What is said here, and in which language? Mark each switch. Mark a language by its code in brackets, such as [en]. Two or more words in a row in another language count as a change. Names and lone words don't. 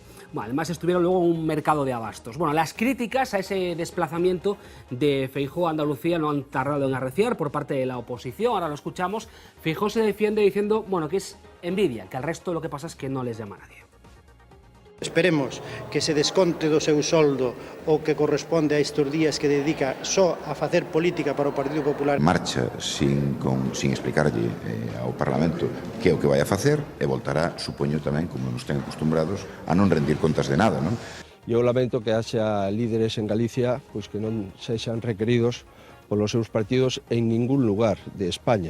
[es] Bueno, además estuvieron luego en un mercado de abastos. Bueno, las críticas a ese desplazamiento de Feijóo a Andalucía no han tardado en arreciar por parte de la oposición. Ahora lo escuchamos. Feijóo se defiende diciendo, bueno, que es envidia, que al resto lo que pasa es que no les llama a nadie. [gl] Esperemos que se desconte do seu soldo o que corresponde a estes días que dedica só a facer política para o Partido Popular. Marcha sin explicarlle ao Parlamento que é o que vai a facer e voltará, supoño tamén, como nos ten acostumbrados, a non rendir contas de nada, non? Eu lamento que haxa líderes en Galicia pois que non sexan requeridos polos seus partidos en ningún lugar de España.